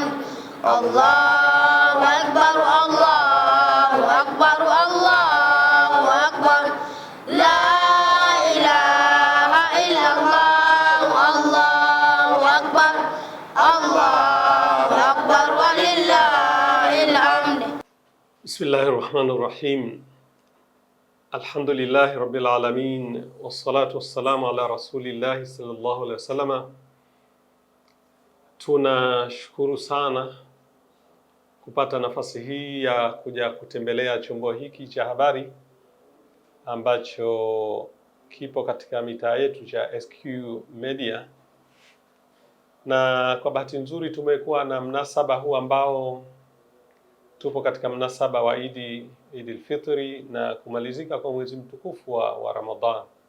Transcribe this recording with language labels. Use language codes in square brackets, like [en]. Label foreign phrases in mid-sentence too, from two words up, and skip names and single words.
[ar] الله أكبر، الله أكبر، الله أكبر. لا إله إلا الله، الله أكبر، الله أكبر ولله الحمد. بسم الله الرحمن الرحيم. الحمد لله رب العالمين، والصلاة والسلام على رسول الله صلى الله عليه وسلم. [sw] Tunashukuru sana kupata nafasi hii ya kuja kutembelea chombo hiki cha habari ambacho kipo katika mitaa yetu cha SQ Media, na kwa bahati nzuri tumekuwa na mnasaba huu ambao tupo katika mnasaba wa Idil Fitri na kumalizika kwa mwezi mtukufu wa Ramadhan.